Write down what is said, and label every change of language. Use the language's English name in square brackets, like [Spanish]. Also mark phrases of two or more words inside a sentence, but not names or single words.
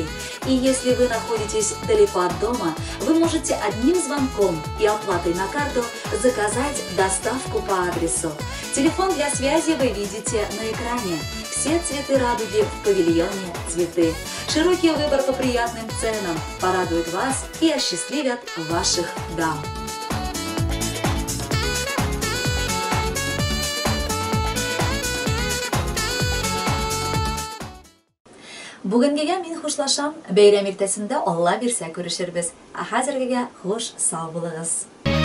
[Russian] И если вы находитесь далеко от дома, вы можете одним звонком и оплатой на карту заказать доставку по адресу. Телефон для связи вы видите на экране. Все цветы радуги в павильоне «Цветы». Широкий выбор по приятным ценам порадует вас и осчастливят ваших дам. [Tatar] Бүгенгегә мин хушлашам. Бәйрәм иртәсендә Алла бирсә күрешербез. Хәзергегә хуш, сау булыгыз.